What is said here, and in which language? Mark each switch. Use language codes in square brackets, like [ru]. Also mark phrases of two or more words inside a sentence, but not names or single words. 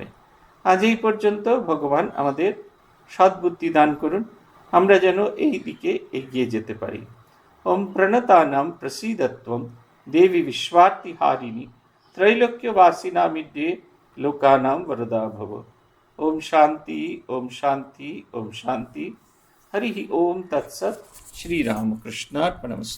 [bn] আজ এই পর্যন্ত। ভগবান আমাদের সদ্বুদ্ধি দান করুন, আমরা যেন এই দিকে এগিয়ে যেতে পারি। [sa] ওম প্রণতানাম প্রসীদত্বম দেবী বিশ্বার্তিহারিণী ত্রৈলোক্যবাসিনামিড্যে লোকানাম বরদা ভব। ওম শান্তি, ওম শান্তি, ওম শান্তি। हरि ओम तत्सत श्री रामकृष्णार्पणमस्तु।